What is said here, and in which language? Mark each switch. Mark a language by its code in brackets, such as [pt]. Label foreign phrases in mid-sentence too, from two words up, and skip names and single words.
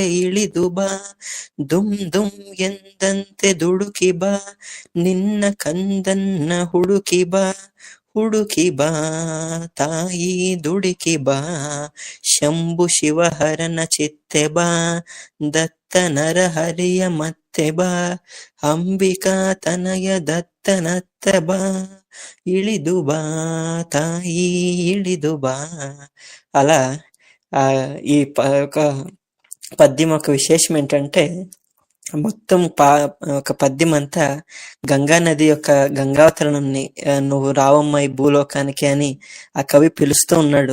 [kn] ಇಳಿದು ಬಾ, ದುಮ್ ದುಮ್ ಎಂದಂತೆ ದುಡುಕಿ ಬಾ, ನಿನ್ನ ಕಂದನ್ನ ಹುಡುಕಿ ಬಾ, ಹುಡುಕಿ ಬಾ ತಾಯಿ ದುಡುಕಿ ಬಾ, ಶಂಭು ಶಿವಹರನ ಚಿತ್ತೆ ಬಾ, ದತ್ತ ನರಹರಿಯ ಮತ್ತೆ ಬಾ, ಅಂಬಿಕಾ ತನಯ ದತ್ತನತ್ತ ಬಾ, ಇಳಿದು ಬಾ ತಾಯಿ ಇಳಿದು ಬಾ. [te] అలా ఈ ఒక పద్యం ఒక విశేషం ఏంటంటే, మొత్తం ఒక పద్యం అంతా గంగా నది యొక్క గంగావతరణంని, నువ్వు రావమ్మ ఈ భూలోకానికి అని ఆ కవి పిలుస్తూ ఉన్నాడు.